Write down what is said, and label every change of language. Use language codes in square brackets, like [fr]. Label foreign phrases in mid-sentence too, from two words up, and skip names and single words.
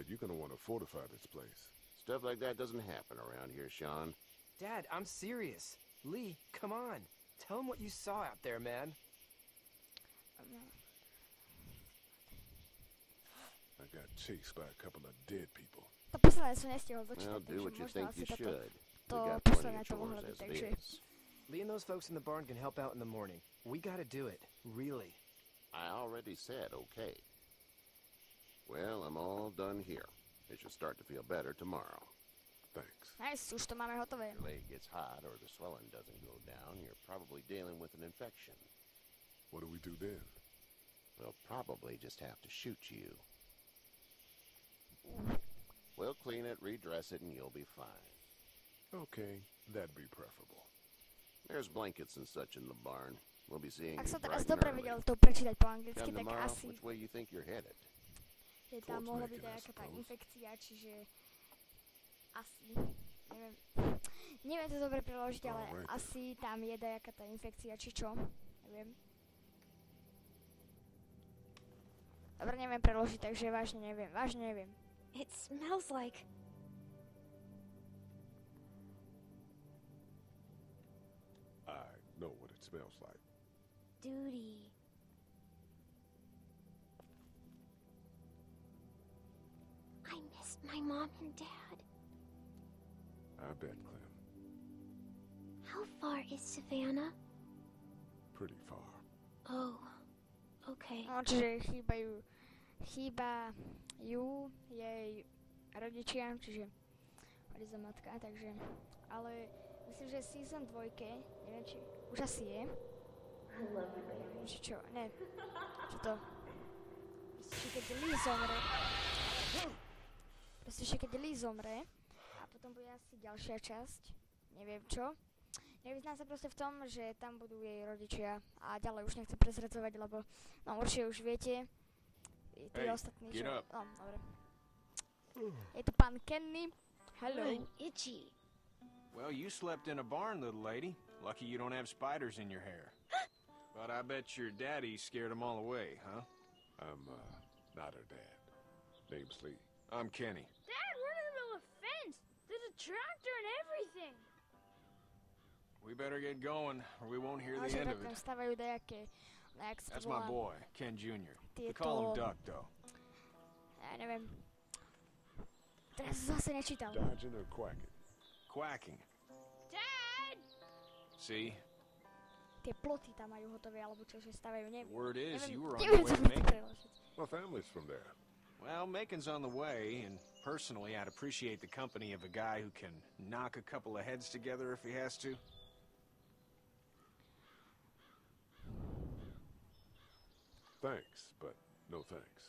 [en] You're gonna want to fortify this place. Stuff like that doesn't happen around here, Sean. Dad, I'm serious. Lee, come on. Tell him what you saw out there, man. I got chased by a couple of dead people. [sk] To posledné som nestihol [en] Well, [sk] dočítať, [en] do what you [sk] takže možno [en] think [sk] asi [en] you [sk] toto [en] should. We [sk] to [en] got [sk] posledné [en] plenty of [sk] to mohlo [en] chores [sk] byť, [en] as [sk] takže... [en] it is. Lee and those folks in the barn can help out in the morning. We gotta do it. Really. I already said okay. Well, I'm all done here. It should start to feel better tomorrow. Thanks. Nice, [sk] už to máme hotové. [en] If your leg gets hot or the swelling doesn't go down, you're probably dealing with an infection. What do we do then? We'll probably just have to shoot you. We'll clean it, redress it, and you'll be fine. Okay, that'd be preferable. There's blankets and such in the barn. We'll be seeing [sk] Ak [en] you [sk] som teraz [en] bright and [sk] dobre [en] early. [sk] vedel to prečítať po anglicky, [en] Come [sk] tak [en] tomorrow, [sk] asi [en] which way you think you're headed? [sk] je tam [en] Towards [sk] mohla [en] Macon, [sk] byť [en] I [sk] nejaká tá [en] suppose. [sk] infekcia, čiže asi, neviem to dobre preložiť, ale [en] Alright. [sk] asi tam je nejaká tá infekcia, či čo, neviem. Dobre, neviem preložiť, takže vážne neviem. [en] It smells like... I know what it smells like. duty. I missed my mom and dad. I bet, Clem. How far is Savannah? Pretty far. Oh, okay. [sk] No, čiže chýbajú jej rodičia, čiže Rizomatka, takže, ale myslím, že season 2, neviem, či už asi je. Či čo, ne, čo to? Proste, keď Lee zomre, a potom bude asi ďalšia časť, neviem čo. Nevyznám sa proste v tom, že tam budú jej rodičia a ďalej už nechcem prezradzovať, lebo no určite už viete, tí ostatní, že... No, dobre. Je tu pán Kenny. Hello. [en] I'm itchy. Well, you slept in a barn, little lady. Lucky you don't have spiders in your hair. But I bet your daddy scared them all away, huh? I'm, not her dad. Name's Lee. I'm Kenny. Dad, we're in the middle of a fence. There's a tractor and everything. We better get going, or we won't hear the end of it. That's my boy, Ken Jr. We call him Duck, though. [sk] Ja neviem. Teraz zase nečítal. [en] Dodging or quacking? Quacking. Dad! See? [sk] Tie ploty tam majú hotové, alebo čo, že stavajú, neviem. [en] Word is, [sk] neviem, [en] you were on your way to Macon. My family's from there. Well, Macon's on the way, and personally, I'd appreciate the company of a guy who can knock a couple of heads together if he has to. Thanks, but no thanks.